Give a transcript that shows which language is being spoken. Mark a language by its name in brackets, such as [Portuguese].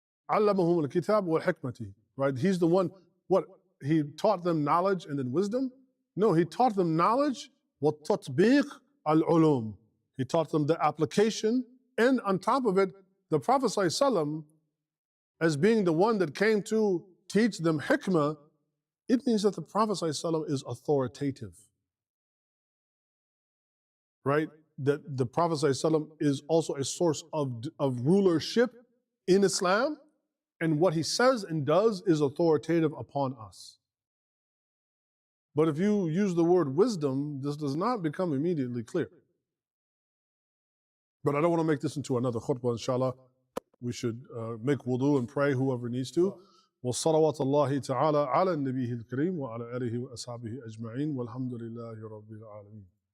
[Arabic] عَلَّمَهُمُ الْكِتَابُ وَالْحِكْمَةِ, [English] right? He's the one, what? He taught them knowledge and then wisdom? No, He taught them knowledge, [Arabic] وَالتَّطْبِيقِ الْعُلُومِ. [English] He taught them the application, and on top of it, the Prophet ﷺ, as being the one that came to teach them hikmah, it means that the Prophet ﷺ is authoritative. Right? That the Prophet ﷺ is also a source of rulership in Islam, and what he says and does is authoritative upon us. But if you use the word wisdom, this does not become immediately clear. But I don't want to make this into another khutbah, inshallah. We should make wudu and pray, whoever needs to. [Arabic] وصلوات الله تعالى على النبي الكريم وعلى آله وأصحابه أجمعين والحمد لله رب العالمين.